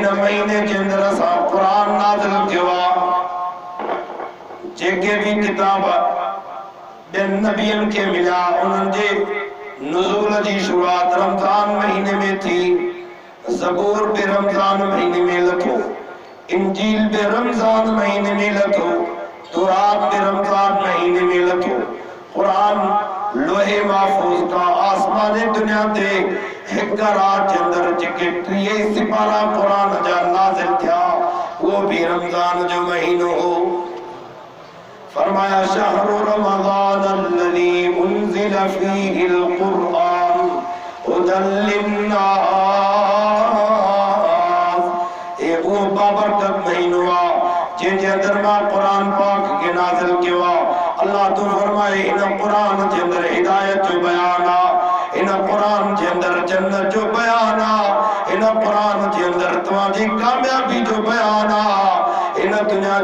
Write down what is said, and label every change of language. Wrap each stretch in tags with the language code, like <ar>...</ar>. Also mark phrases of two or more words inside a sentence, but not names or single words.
<sd>महीने के अंदर असां कुरान नाज़िल थियो आ जेके भी किताब ॿियनि नबियनि खे मिलिया उन्हनि जे नुज़ूल जी शुरुआत रमज़ान महीने में थी ज़बूर भी रमज़ान महीने में लथो इंजील भी रमजान महीने में लथो तौरात भी रमजान महीने में लथो कुरान लोहे महफूज का आसमानी दुनिया ते हिक रात के अंदर जेके 30 सिपारा कुरान जा नाज़िल थिया वो भी रमजान जो महीनो हो फरमाया</sd> <ar>شهرُ رمضان الذي أُنزل فيه القرآن هدى للناس</ar> <sd>वो बाबरकत महीनो आ जिनके अंदर मां कुरान पाक के नाज़िल कियो आ अल्लाह तो फरमाए इन कुरान के अंदर हिदायत जो बयान आ इन कुरान के अंदर जन्नत जो बयान आ इन कुरान के अंदर तुम्हारी कामयाबी जो बयान आ इन दुनिया</sd>